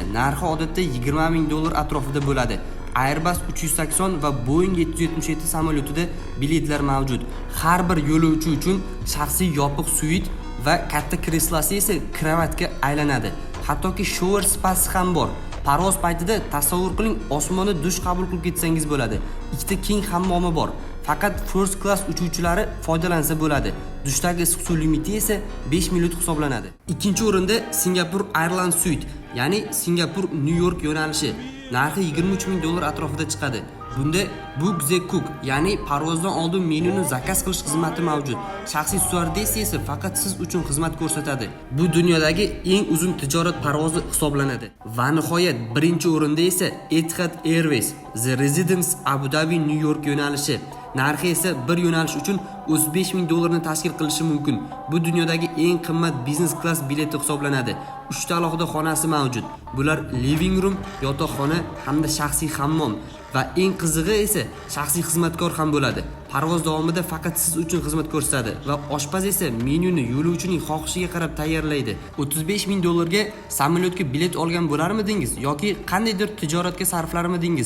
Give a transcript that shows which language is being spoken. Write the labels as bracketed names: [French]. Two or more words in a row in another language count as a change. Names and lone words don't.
[Uzbek] Narxi odatda $20,000 atrofida bo'ladi. Airbus 380 va Boeing 777 samolyotida biletlar mavjud. Har bir yo'lovchi uchun shaxsiy yopiq suit va katta kreslosi esa kravatga aylanadi. Hattoki shower spasi ham bor. Parvoz paytida tasavvur qiling, osmonda dush qabul qilib ketsangiz bo'ladi. Ikkita keng hammomi bor. Faqat [English] first class [Uzbek] uchuvchilari foydalansa bo'ladi. Dushdagi issiq suv limiti esa 5 minut hisoblanadi. Ikkinchi o'rinda Singapore Airlines Suite, ya'ni Singapur New York yo'nalishi. Narxi $23,000 atrofida chiqadi. Bunda Book the Cook, ya'ni parvozdan oldin menyuni zakaz qilish xizmati mavjud. Shaxsiy styuardessa esa faqat siz uchun xizmat ko'rsatadi. Bu dunyodagi eng uzun tijorat parvozi hisoblanadi. Va nihoyat, birinchi o'rinda esa Etihad Airways, The Residence Abu Dhabi New York yo'nalishi. Narxi esa bir yo'nalish uchun $35,000 ni tashkil qilishi mumkin. Bu dunyodagi eng qimmat biznes klass bileti hisoblanadi. 3 ta alohida xonasi mavjud. Bular [English] living room, [Uzbek] yotoqxona hamda shaxsiy hammom va eng qizig'i esa shaxsiy xizmatkor ham bo'ladi. Parvoz davomida faqat siz uchun xizmat ko'rsatadi va oshpaz esa menyuni yo'lovchining xohishiga qarab tayyorlaydi. $35,000 ga samolyotga bilet olgan bo'larmidingiz yoki qandaydir tijoratga sarflarmidingiz?